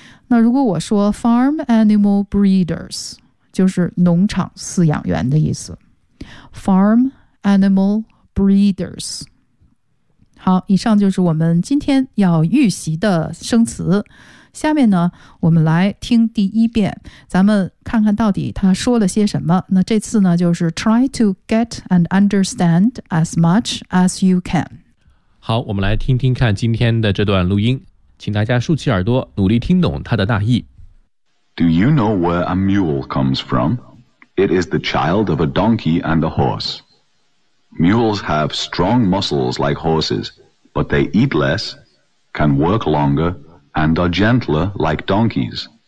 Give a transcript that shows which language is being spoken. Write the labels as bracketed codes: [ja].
[zh] 那如果我说 farm animal breeders 就是农场饲养员的意思。 [en] Farm Animal Breeders。 [zh] 好，以上就是我们今天要预习的生词。下面呢，我们来听第一遍，咱们看看到底他说了些什么。那这次呢，就是 [en] try to get and understand as much as you can。 [zh] 好，我们来听听看今天的这段录音，请大家竖起耳朵，努力听懂它的大意。 [en] Do you know where a mule comes from? It is the child of a donkey and a horse. Mules have strong muscles like horses, but they eat less, can work longer, and are gentler like donkeys.